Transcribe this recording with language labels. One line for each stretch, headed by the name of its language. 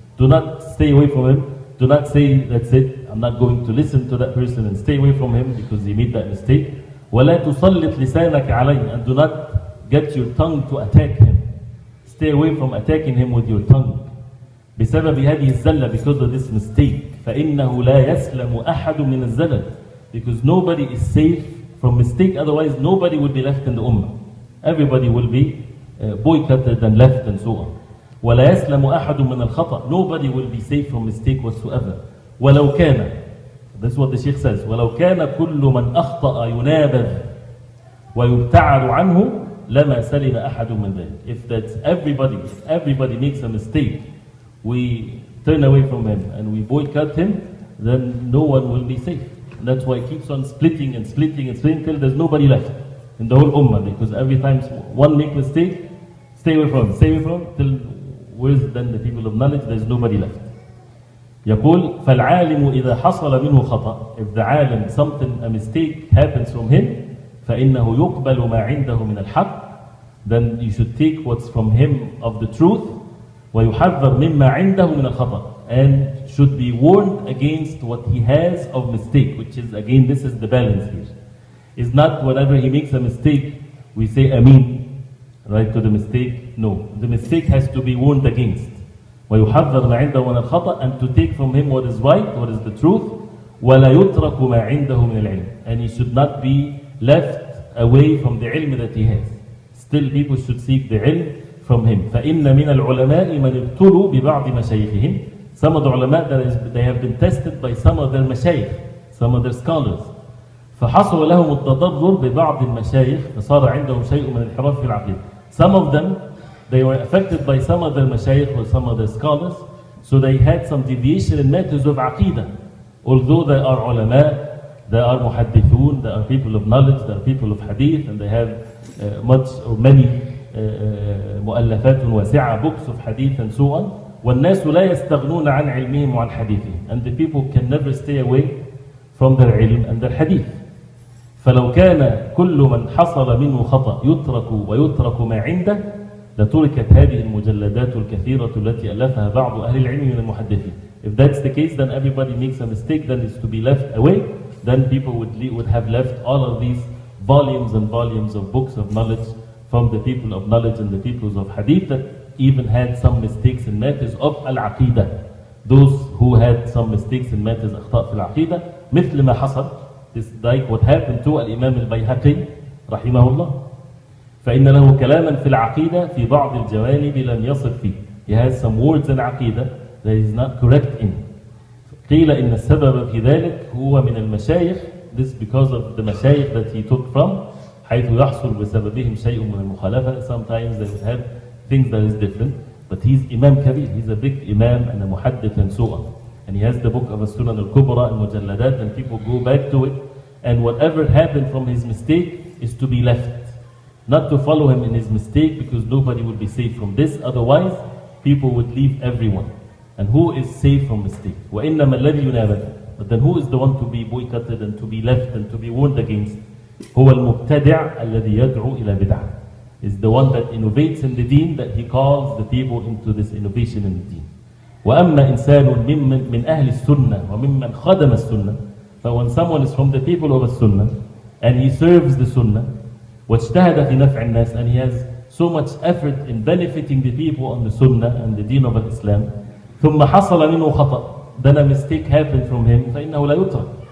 English: Do not stay away from him. Do not say, that's it, I'm not going to listen to that person and stay away from him because he made that mistake.
Arabic: وَلَا تُصَلِّطْ لِسَانَكَ عَلَيْهِ.
English: And do not get your tongue to attack him. Stay away from attacking him with your tongue.
Arabic: بسبب هذه الزلة,
English: because of this mistake.
Arabic: فإنه لا يسلم أحد من الزلل.
English: Because nobody is safe from mistake, otherwise nobody will be left in the ummah. Everybody will be boycotted and left and so on.
Arabic: ولا يسلم أحد من الخطأ.
English: Nobody will be safe from mistake whatsoever.
Arabic: ولو كان,
English: that's what the Shaykh says,
Arabic: ولو كان كل من أخطأ ينابذ ويبتعد عنه لما سلم أحد من ذلك.
English: If that's everybody makes a mistake, we turn away from him and we boycott him, then no one will be safe. And that's why it keeps on splitting till there's nobody left in the whole ummah, because every time one make mistake, stay away from him, till where's then the people of knowledge, there's nobody left.
Arabic: يقول فالعالم إذا حصل منه خطأ.
English: If the alim, a mistake happens from him,
Arabic: فإنه يقبل ما عنده من الحق.
English: Then you should take what's from him of the truth.
Arabic: ويحذر مما عنده من الخطأ.
English: And should be warned against what he has of mistake, which is, again, this is the balance here. It's not whenever he makes a mistake, we say Ameen, right, to the mistake. No, the mistake has to be warned against.
Arabic: ويحذر ما عنده من الخطأ.
English: And to take from him what is right, what is the truth.
Arabic: ولا يترك ما عنده من العلم.
English: And he should not be left away from the ilm that he has. Still people should seek the ilm from him.
Arabic: فإن من العلماء من ابتلوا ببعض مشايخهم.
English: Some of the ulama, they have been tested by some of their mashayikh, some of their scholars.
Arabic: فحصل لهم التضرر ببعض المشايخ فصار عندهم شيء من الانحراف في العقيدة.
English: Some of them, they were affected by some of their mashayikh or some of their scholars, so they had some deviation in matters of aqidah. Although they are ulama, they are muhaddithun, they are people of knowledge, they are people of hadith, and they have many
Arabic: مؤلفات واسعة,
English: books of hadith and so on.
Arabic: والناس لا يستغنون عن علمهم وعن حديثهم.
English: And the people can never stay away from their ilm and their hadith.
Arabic: فلو كان كل من حصل منه خطأ يترك ويترك ما عنده لتركت هذه المجلدات الكثيرة التي ألفها بعض أهل العلم من المحدثين.
English: If that's the case, then everybody makes a mistake, then it's to be left away. Then people would have left all of these volumes and volumes of books of knowledge from the people of knowledge and the peoples of hadith that even had some mistakes in matters of al-aqidah. Those who had some mistakes in matters
Arabic: أخطاء في العقيدة, مثل ما حصل,
English: this like what happened to
Arabic: الإمام البيهقي رحمه الله. فإن له كلاما في العقيدة في بعض الجوانب لم يصل فيه.
English: He has some words in عقيدة that is not correct in.
Arabic: قيل إن السبب في ذلك هو من المشايخ.
English: This because of the mashayikh that he took from,
Arabic: حيث يحصل بسببهم شيء من المخالفة.
English: Sometimes they would have things that is different, but he's Imam Kabir, he's a big Imam and a muhaddith and so on. And he has the book of Sunnah al-Kubra and Mujalladat, and people go back to it, and whatever happened from his mistake is to be left. Not to follow him in his mistake, because nobody would be safe from this, otherwise people would leave everyone. And who is safe from mistake?
Arabic: وَإِنَّمَا الَّذِي يُنَابَدُ.
English: But then who is the one to be boycotted and to be left and to be warned against?
Arabic: هو المبتدع الذي يدعو إلى بدعة.
English: Is the one that innovates in the deen, that he calls the people into this innovation in the deen.
Arabic: وأما إنسان من أهل السنة وممن خدم السنة.
English: So when someone is from the people of the sunnah and he serves the sunnah,
Arabic: واجتهد في نفع الناس,
English: and he has so much effort in benefiting the people on the sunnah and the deen of Islam,
Arabic: ثم حصل منه خطأ,
English: then a mistake happened from him,
Arabic: فإنه لا يترك.